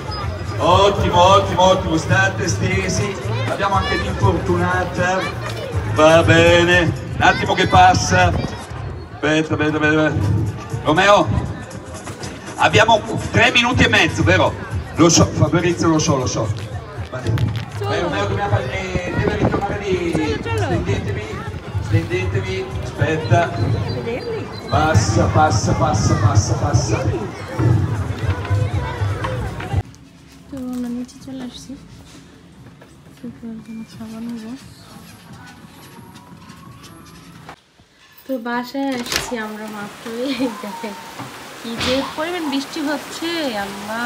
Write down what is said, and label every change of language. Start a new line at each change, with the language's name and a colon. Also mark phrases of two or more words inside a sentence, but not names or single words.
Italian: Ottimo, state stesi, abbiamo anche l'infortunata, va bene, un attimo che passa, aspetta, Romeo, abbiamo 3 minuti e mezzo, vero? Lo so, Fabrizio, lo so. Romeo, dobbiamo deve ritornare lì, stendetevi, aspetta, passa.
Bangla: তো আমরা নিচে চলে আসছি, খাবার নেব। তো বাসায় আসছি আমরা মাত্রই, দেখেন কি যে পরিমাণ বৃষ্টি হচ্ছে আল্লাহ।